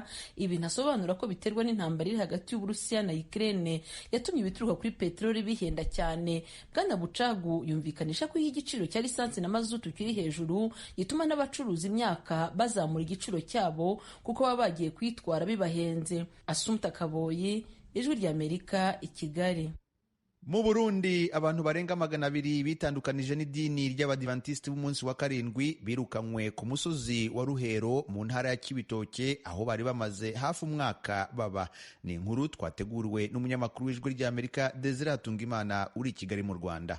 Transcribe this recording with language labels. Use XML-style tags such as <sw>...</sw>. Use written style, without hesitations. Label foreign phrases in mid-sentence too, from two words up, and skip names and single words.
<rw>Ibi ntasobanura ko biterwa n'intambara iri hagati y'Uburusiya na Ukraine yatumye ibituruka kuri peteroli bihenda cyane. Bwana Bucagu yumvikanisha ko iyo igiciro cya lisansi na mazutu kiri hejuru gituma n'abacuruza imyaka bazamura igiciro cyabo kuko baba bagiye kwitwara bibahenze. Assumpta Kaboyi, Ijwi ry'Amerika, i Kigali. Mu Burundi abantu barenga 200 bitandukanije n'idini ry'Abadivantisiti b'umunsi wa karindwi birukanywe ku musozi wa Ruhero mu ntara ya Kibitoke, aho bari bamaze hafi umwaka baba. Ni inkuru twateguriwe n'umunyamakuru w'Ijwi ry'Amerika Desire Hatungimana uri i Kigali mu Rwanda.</rw>